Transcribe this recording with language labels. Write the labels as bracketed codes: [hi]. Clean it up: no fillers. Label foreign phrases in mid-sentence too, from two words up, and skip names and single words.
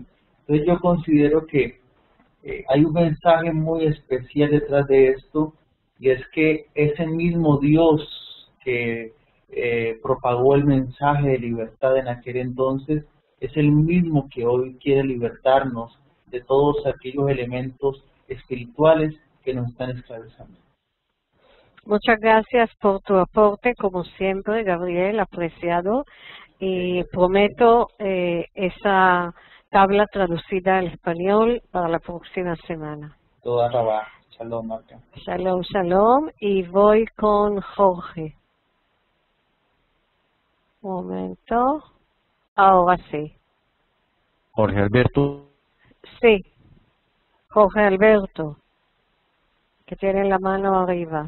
[es] Entonces yo considero que hay un mensaje muy especial detrás de esto, y es que ese mismo Dios que propagó el mensaje de libertad en aquel entonces, es el mismo que hoy quiere libertarnos de todos aquellos elementos espirituales que nos están esclavizando. Muchas gracias por tu aporte, como siempre, Gabriel, apreciado. Y prometo esa tabla traducida al español para la próxima semana. [he] תודה רבה. שלום, Marca. שלום, שלום. [es] Y voy con Jorge. Un momento. Ahora sí. Jorge Alberto. Sí. Jorge Alberto, que tiene la mano arriba.